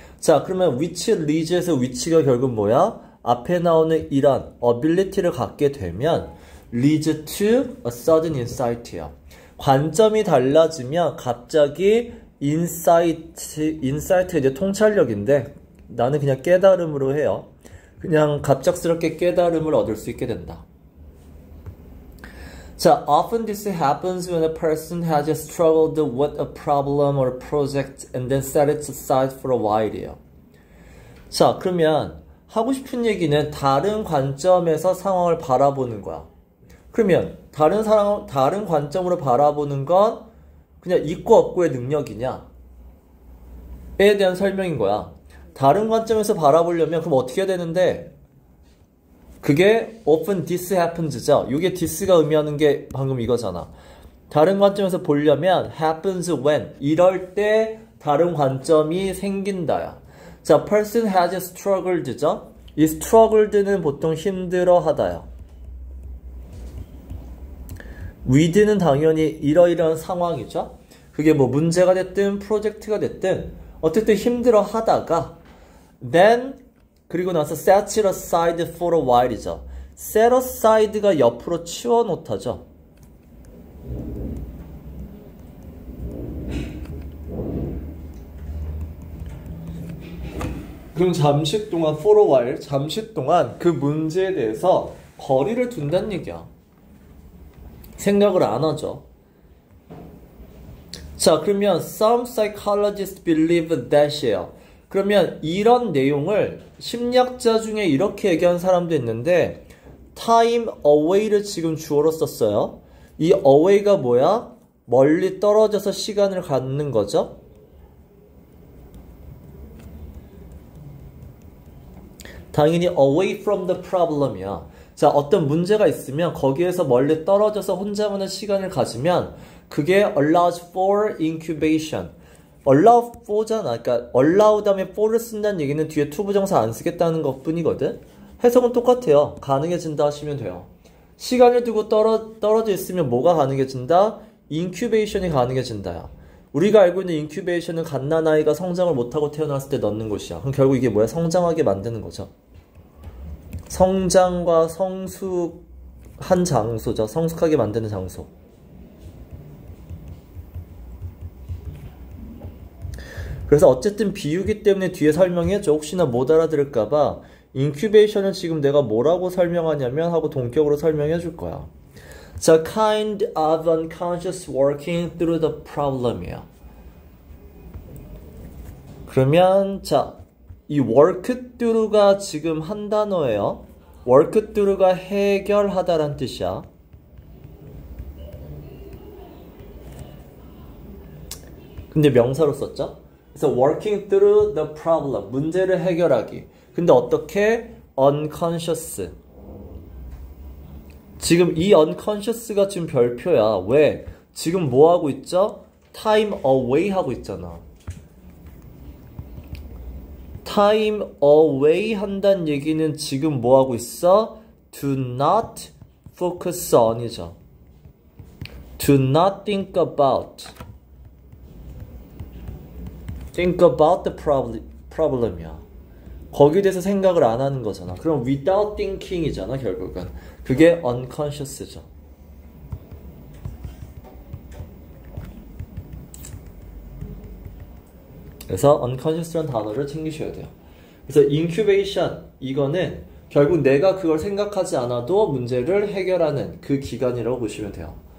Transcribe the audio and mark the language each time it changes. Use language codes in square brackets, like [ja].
[ko] 자, 그러면 [en] which leads [ko] 에서 which가 결국 뭐야? 앞에 나오는 이런 ability를 갖게 되면 [en] leads to a sudden insight [ko] 야. 관점이 달라지면 갑자기 insight에 이제 통찰력인데 나는 그냥 깨달음으로 해요. 그냥 갑작스럽게 깨달음을 얻을 수 있게 된다. [en] 자, often this happens when a person has struggled with a problem or a project and then set it aside for a while이에요. [ko] 자, 그러면 하고 싶은 얘기는 다른 관점에서 상황을 바라보는 거야. 그러면 다른 관점으로 바라보는 건 그냥 있고 없고의 능력이냐에 대한 설명인 거야. 다른 관점에서 바라보려면 그럼 어떻게 해야 되는데 그게 [en] often this happens [ko] 죠. 이게 this가 의미하는 게 방금 이거잖아. 다른 관점에서 보려면 [en] happens when [ko] 이럴 때 다른 관점이 생긴다야. [en] 자, person has struggled,죠. [ko] 이 struggled는 보통 힘들어 하다야. with는 당연히 이러이러한 상황이죠. 그게 뭐 문제가 됐든 프로젝트가 됐든 어쨌든 힘들어 하다가 then 그리고 나서 [en] set it aside for a while [ko] 이죠. set aside가 옆으로 치워놓다죠. 그럼 잠시 동안 [en] for a while, [ko] 잠시 동안 그 문제에 대해서 거리를 둔다는 얘기야. 생각을 안 하죠. [en] 자, 그러면 some psychologists believe that이에요. [ko] 그러면 이런 내용을 심리학자 중에 이렇게 얘기한 사람도 있는데 [en] time away [ko] 를 지금 주어로 썼어요. 이 away가 뭐야? 멀리 떨어져서 시간을 갖는 거죠. [en] 당연히 away from the problem이야. [ko] 자, 어떤 문제가 있으면 거기에서 멀리 떨어져서 혼자만의 시간을 가지면 그게 [en] allows for incubation. allow for잖아. [ko] 그러니까 allow 다음에 for를 쓴다는 얘기는 뒤에 to 부정사 안 쓰겠다는 것 뿐이거든. 해석은 똑같아요. 가능해진다 하시면 돼요. 시간을 두고 떨어져 있으면 뭐가 가능해진다? incubation이 가능해진다야. 우리가 알고 있는 incubation은 갓난아이가 성장을 못하고 태어났을 때 넣는 곳이야. 그럼 결국 이게 뭐야? 성장하게 만드는 거죠. 성장과 성숙한 장소죠. 성숙하게 만드는 장소. 그래서 어쨌든 비유기 때문에 뒤에 설명해줘. 혹시나 못 알아들을까봐 인큐베이션을 지금 내가 뭐라고 설명하냐면 하고 동격으로 설명해 줄 거야. [en] 자, kind of unconscious working through the problem이야. [ko] 그러면 자, 이 work through가 지금 한 단어예요. work through가 해결하다란 뜻이야. 근데 명사로 썼죠? [en] 그래서 working through the problem, [ko] 문제를 해결하기. 근데 어떻게? unconscious. 지금 이 unconscious가 지금 별표야. 왜? 지금 뭐 하고 있죠? [en] time away [ko] 하고 있잖아. [en] time away [ko] 한다는 얘기는 지금 뭐 하고 있어? [en] do not focus on이죠. do not think about. think about the problem이야. [ko] 거기에 대해서 생각을 안 하는 거잖아. 그럼 [en] without thinking [ko] 이잖아, 결국은. 그게 unconscious죠. 그래서 unconscious라는 단어를 챙기셔야 돼요. 그래서 incubation, 이거는 결국 내가 그걸 생각하지 않아도 문제를 해결하는 그 기간이라고 보시면 돼요.